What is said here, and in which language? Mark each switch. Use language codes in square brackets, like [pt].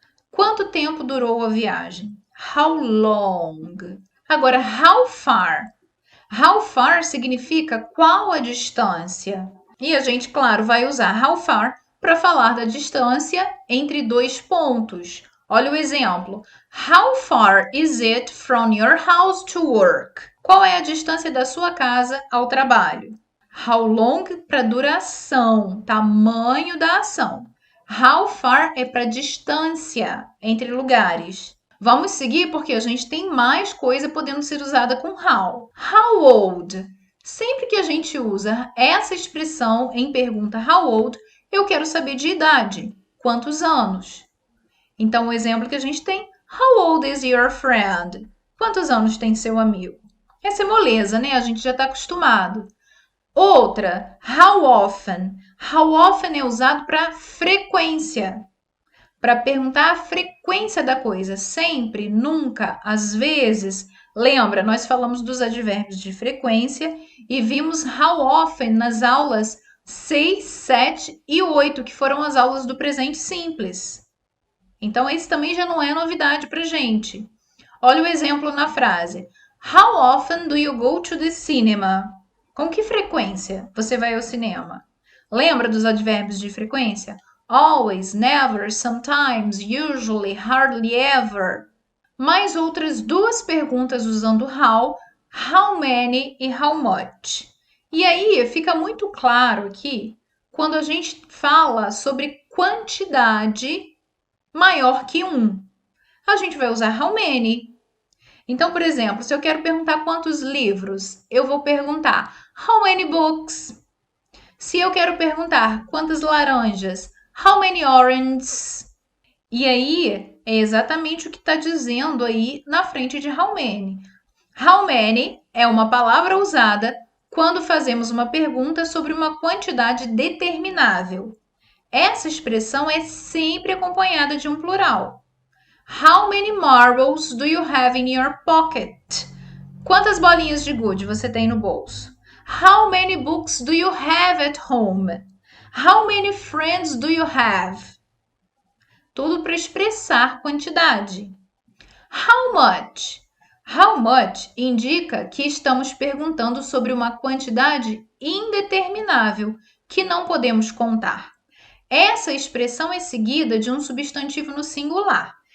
[pt] Quanto tempo durou a viagem? [en] How long? [pt] Agora, [en] how far? [pt] How far significa qual a distância. E a gente, claro, vai usar how far para falar da distância entre dois pontos. Olha o exemplo. [en] How far is it from your house to work? [pt] Qual é a distância da sua casa ao trabalho? [en] How long [pt] para duração, tamanho da ação. How far é para distância entre lugares. Vamos seguir porque a gente tem mais coisa podendo ser usada com how. [en] How old? [pt] Sempre que a gente usa essa expressão em pergunta how old, eu quero saber de idade. Quantos anos? Então, o exemplo que a gente tem, [en] how old is your friend? [pt] Quantos anos tem seu amigo? Essa é moleza, né? A gente já está acostumado. Outra, [en] how often? [pt] How often é usado para frequência, para perguntar a frequência da coisa. Sempre, nunca, às vezes. Lembra, nós falamos dos advérbios de frequência e vimos how often nas aulas 6, 7 e 8, que foram as aulas do presente simples. Então, esse também já não é novidade para gente. Olha o exemplo na frase. [en] How often do you go to the cinema? [pt] Com que frequência você vai ao cinema? Lembra dos advérbios de frequência? [en] Always, never, sometimes, usually, hardly ever. [pt] Mais outras duas perguntas usando how many e how much. E aí fica muito claro aqui quando a gente fala sobre quantidade maior que um. A gente vai usar how many. Então, por exemplo, se eu quero perguntar quantos livros, eu vou perguntar [en] how many books? [pt] Se eu quero perguntar quantas laranjas, [en] how many oranges? [pt] E aí é exatamente o que está dizendo aí na frente de how many. How many é uma palavra usada quando fazemos uma pergunta sobre uma quantidade determinável. Essa expressão é sempre acompanhada de um plural. [en] How many marbles do you have in your pocket? [pt] Quantas bolinhas de gude você tem no bolso? [en] How many books do you have at home? How many friends do you have? [pt] Tudo para expressar quantidade. [en] How much? [pt] How much indica que estamos perguntando sobre uma quantidade indeterminável que não podemos contar. Essa expressão é seguida de um substantivo no singular.